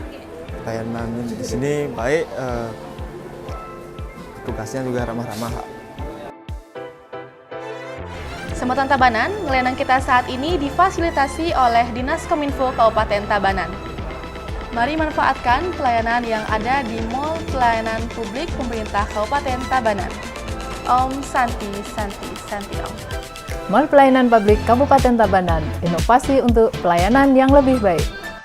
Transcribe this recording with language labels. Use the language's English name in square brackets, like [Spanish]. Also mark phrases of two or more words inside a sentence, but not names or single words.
[Indonesian] Pelayanan di sini baik, tugasnya juga ramah-ramah. Sobat Tabanan, ngeleneng kita saat ini difasilitasi oleh Dinas Kominfo Kabupaten Tabanan. Mari manfaatkan pelayanan yang ada di mall pelayanan publik pemerintah Kabupaten Tabanan. [Sanskrit] ॐ शान्ति शान्ति शान्ति ॐ. [Indonesian] Mall Pelayanan Publik Kabupaten Tabanan, inovasi untuk pelayanan yang lebih baik.